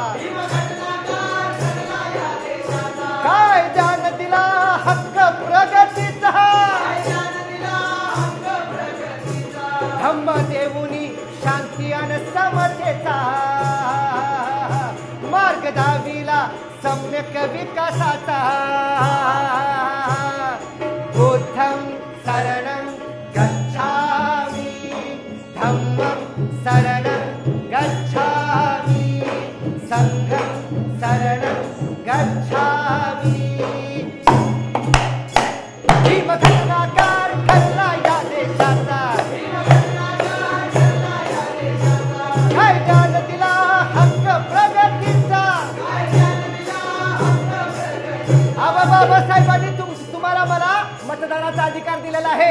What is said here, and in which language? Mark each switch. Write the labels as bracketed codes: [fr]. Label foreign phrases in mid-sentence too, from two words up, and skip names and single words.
[mr] कायद्यानं दिला हक्क प्रगतीचा धम्म देऊनी शांती आणि समतेचा मार्ग दाविला सम्यक विकासाचा [pi] बुद्धं शरणं गच्छामि धम्मं शरणं गच्छामि संघं शरणं गच्छामि [mr] भीम घटनाकार ठरला या देशाचा कायद्यानं दिला हक्क प्रगतीचा बाबासाहेबांनी तुम्हाला मला मतदानाचा अधिकार पुढाकार दिलेला आहे.